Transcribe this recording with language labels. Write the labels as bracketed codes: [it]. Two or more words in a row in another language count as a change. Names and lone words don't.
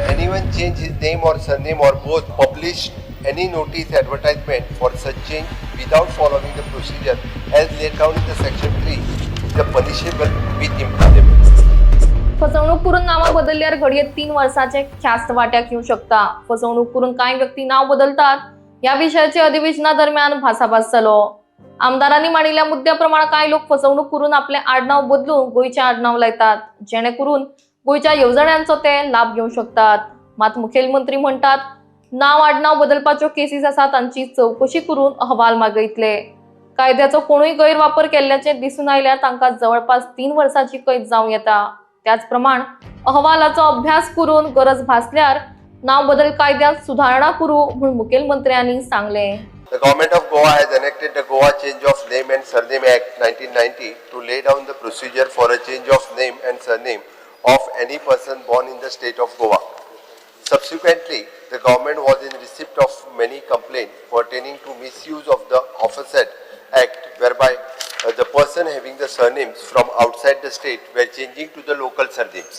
[en] anyone change his name or surname or both, publish any notice advertisement for such change without following the procedure as laid down in the section 3 is punishable with imprisonment. [kok] फसवणूक करून नाव बदलल्यावर घडीत 3 वर्षाचे ख्यास्त वाट्याक येऊ शकता. फसवणूक करून काही व्यक्ती नाव बदलतात या विषयाचे अधिवेशनादरम्यान भासाभास झालो. आमदारांनी मांडिल्ल्या मुद्द्याप्रमाणे काही लोक फसवणूक करून आपले आडनाव बदलून गोयचे आडनाव लायतात, जेणेकरून गोयच्या योजनांचो ते लाभ घेऊ शकतात. मात्र मुख्यमंत्री म्हणतात नाव आडनाव बदलपाच्यो केसीस आसा तांची चौकशी करून अहवाल मागयतले. कायद्याचो कोणूय गैरवापर केल्याचे दिसून आयल्यार तांकां जवळपास 3 वर्षांची कैद जावं येता. त्याचप्रमाण अहवालाचो अभ्यास करून गरज भासल्यार नाव बदल कायद्यात सुधारणा करू म्हणून मुख्यमंत्र्यांनी सांगले. [en] The Government of Goa has enacted the Goa Change of Name and Surname Act 1990 to lay down the procedure for a change of name and surname of any person born in the state of Goa. Subsequently, the government was in receipt of many complaints pertaining to misuse of the aforesaid act, whereby the person having the surnames from outside the state were changing to the local surnames.